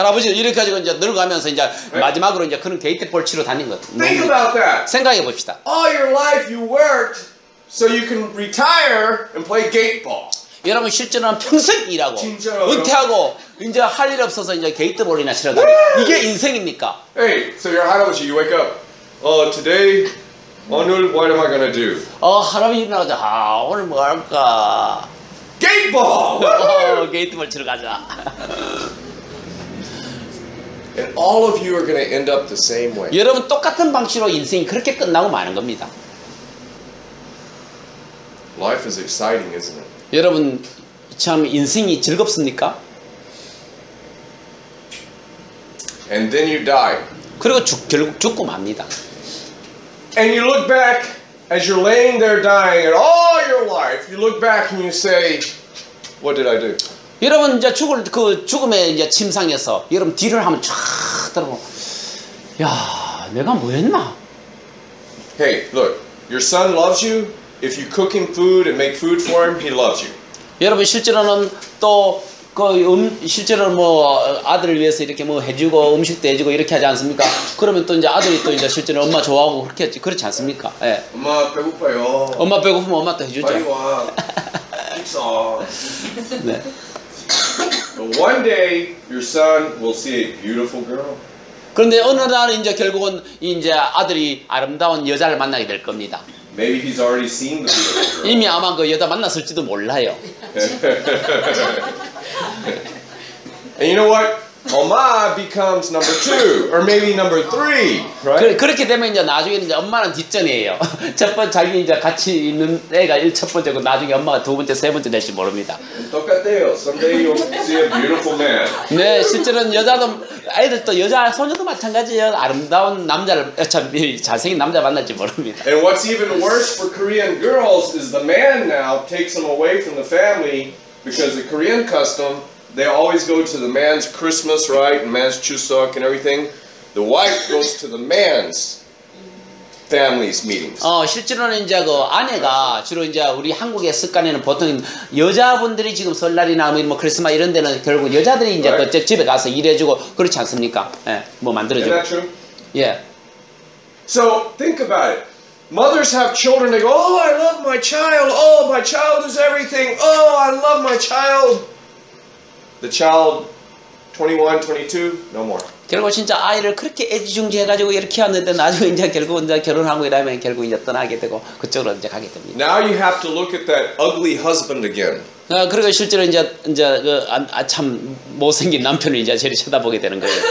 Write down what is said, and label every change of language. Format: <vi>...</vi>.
<ko>할아버지 이렇게 가지고 이제 늙어가면서 이제 마지막으로 이제 그런 게이트볼 치러 다닌 거.</ko> <en>Think about that.</en> <ko>생각해 봅시다.</ko> <en>All your life you worked so you can retire and play gate ball.</en> <ko>여러분 실제로는 평생 일하고 진짜로요? 은퇴하고 이제 할 일 없어서 이제 게이트볼이나 치러 다니. 이게 인생입니까?</ko> <en>Hey, so you're 할아버지, you wake up. Today,</en> <ko>오늘</ko> <en>what am I gonna do?</en> <ko>할아버지 일어나자. 오늘 뭐 할까?</ko> <en>Gate ball.</en> <ko>게이트볼 치러 가자.</ko> <en>And all of you are gonna end up the same way.</en> <ko>여러분 똑같은 방식으로 인생이 그렇게 끝나고 마는 겁니다.</ko> <en>Life is exciting, isn't it?</en> <ko>여러분 참 인생이 즐겁습니까?</ko> <en>And then you die.</en> <ko>그리고 결국 죽고 맙니다.</ko> <en>And you look back as you're laying there dying and all your life, you look back and you say, what did I do?</en> <ko>여러분 이제 그 죽음의 이제 침상에서 여러분 뒤를 한번 쫙 들어보고 야 내가 뭐 했나?</ko> <en>Hey, look, your son loves you. If you cook him food and make food for him, he loves you.</en> <ko>여러분 실제로는 또 실제로 뭐 아들을 위해서 이렇게 뭐 해주고 음식도 해주고 이렇게 하지 않습니까? 그러면 또 이제 아들이 또 이제 실제로 엄마 좋아하고 그렇지 않습니까? 예. 엄마 배고파요. 엄마 배고프면 엄마 또 해주죠. 빨리 와. 식사. 네.</ko> <en>But one day, your son will see a beautiful girl.</en> <ko>그런데 어느 날 이제 결국은 이제 아들이 아름다운 여자를 만나게 될 겁니다.</ko> <en>Maybe he's already seen the beautiful girl.</en> <ko>이미 아마 그 여자 만났을지도 몰라요.</ko> <en>And you know what? Oma becomes number 2 or maybe number 3, right?</en> <ko>그렇게 되면 이제 나중에 이제 엄마는 뒷전이에요. 첫 번째 자기 이제 같이 있는 애가 첫 번째고 나중에 엄마가 두 번째, 세 번째 될지 모릅니다. 똑같아요.</ko> <en>Someday you'll see a beautiful man.</en> <ko>네, 실제로는 여자도 아이들도 여자 소녀도 마찬가지예요. 아름다운 남자를 참 잘생긴 남자 만날지 모릅니다.</ko> <en>And what's even worse for Korean girls is the man now takes them away from the family because the Korean custom, they always go to the man's Christmas, right? And man's Chuseok and everything. The wife goes to the man's family's meetings.</en> <ko>실제로는 이제 그 아내가 주로 이제 우리 한국의 습관에는 보통 여자분들이 지금 설날이나 뭐 크리스마스 이런 데는 결국 여자들이 이제</ko> <en>Right.</en> <ko>그 집에 가서 일해주고 그렇지 않습니까? 예, 뭐</ko> <en>Isn't</en> <ko>만들어주고.</ko> <en>that true?</en> <ko>예.</ko> <en>So think about it. Mothers have children, they go, oh, I love my child. Oh, my child is everything. Oh, I love my child. The child, 21, 22, no more.</en> <ko>결국 진짜 아이를 그렇게 애지중지해가지고 이렇게 키웠는데 나중에 이제 결국 이제 결혼하고 이러면 결국 이제 떠나게 되고 그쪽으로 이제 가게 됩니다.</ko> <en>Now you have to look at that ugly husband again.</en> <ko>그리고 실제로 이제 참 못생긴 남편을 이제 저리 쳐다보게 되는 거예요.</ko>